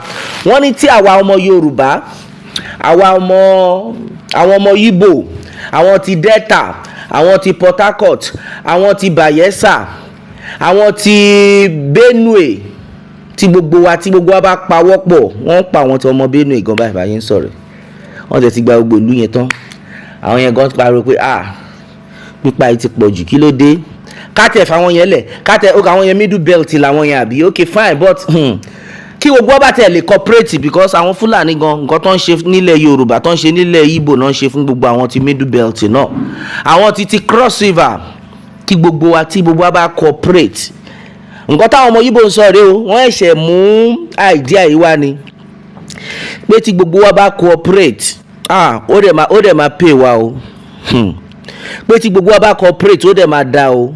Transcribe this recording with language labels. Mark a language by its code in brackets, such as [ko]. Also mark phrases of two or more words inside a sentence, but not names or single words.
[yo] Wọ́n ní tí àwa ọmọ Yorùbá, àwọn ọmọ Igbo, àwọn ti Delta, àwọn ti Port Harcourt, àwọn ti Bayelsa, àwọn ti Benue, tí gbogbo wa bá pawọ́pọ̀, wọ́n pa àwọn tí ọmọ Benue gan báyìí ń sọ̀rọ̀. Wọ́n tẹ̀ ti gba gbogbo ìlú yẹn tán. Àwọn yẹn gan pariwo pé pípa yìí ti pọ̀ jù, kí ló dé? Kátẹ̀ fáwọn yẹn lẹ̀, àwọn yẹn [en] middle belt [yo] làwọn yẹn àbí, [en] okay fine, but [yo] kí gbogbo ọba tẹ̀ lè cooperate, because àwọn Fulani gan nǹkan tó ń ṣe nílẹ̀ Yorùbá tó ń ṣe nílẹ̀ Igbo náà ń ṣe fún gbogbo àwọn ti [en] middle belt [yo] náà. Àwọn ti cross river, kí gbogbo wa bá cooperate. Nǹkan táwọn ọmọ Igbo ń sọ rèé o, wọ́n ẹ̀ṣẹ̀ mú idea yìí wá ni pé tí gbogbo wa bá cooperate, ó dẹ̀ máa pay wa o. Pé tí gbogbo wa bá cooperate, ó dẹ̀ máa dá o.